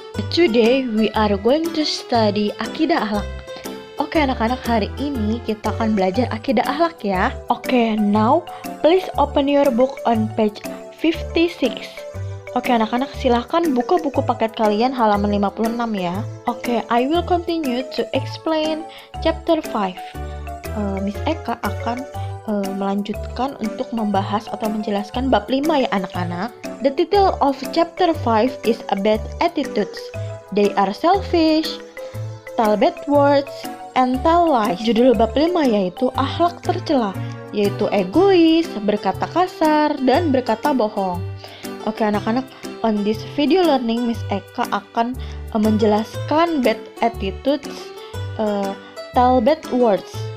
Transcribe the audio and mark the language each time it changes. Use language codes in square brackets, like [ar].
[en] Today we are going to study akidah akhlak. [id] Oke anak-anak, hari ini kita akan belajar akidah akhlak ya. [en] Oke, now please open your book on page 56. [id] Oke anak-anak, silahkan buka buku paket kalian halaman 56 ya. [en] Oke, I will continue to explain chapter 5. [id] Miss Eka akan melanjutkan untuk membahas atau menjelaskan bab 5 ya anak-anak. [en] The title of chapter 5 is about attitudes. They are selfish, tell bad words, and tell lies. [id] Judul bab 5 yaitu akhlak tercela, yaitu egois, berkata kasar, dan berkata bohong. Oke anak-anak, [en] on this video learning Miss Eka [id] akan menjelaskan [en] bad attitudes, tell bad words.